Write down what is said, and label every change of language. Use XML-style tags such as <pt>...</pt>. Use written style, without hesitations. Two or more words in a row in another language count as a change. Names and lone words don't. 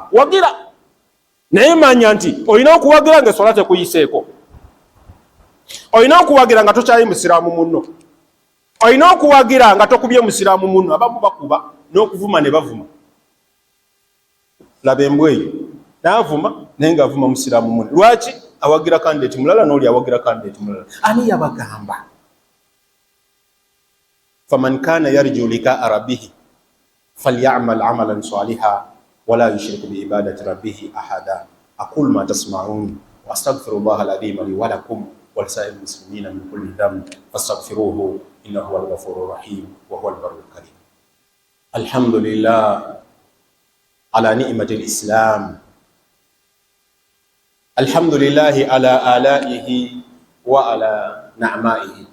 <lg>Wagira, naye manya nti olina okuwagira nga swala tekuyiseeko, olina okuwagira nga tokyayi musiraamu munno, olina okuwagira nga tokubye musiraamu munno. Abamu bakuba n'okuvuma ne bavuma. Laba embwa eyo naavuma naye ngaavuma musiraamu munno. Lwaki? Awagira kandidate mulala n'oli awagira kandidate mulala. Ani yabagamba?</lg> <ar>فمن كان يرجو لقاء ربه فليعمل عملا صالحا ولا يشرك بعبادة ربه أحدا. أقول ما تسمعون وأستغفر الله العظيم لي ولكم ولسائر المسلمين من كل ذنب فاستغفروه إنه هو الغفور الرحيم وهو البر الكريم. الحمد لله على نعمة الإسلام، الحمد لله على آلائه وعلى نعمائه،</ar>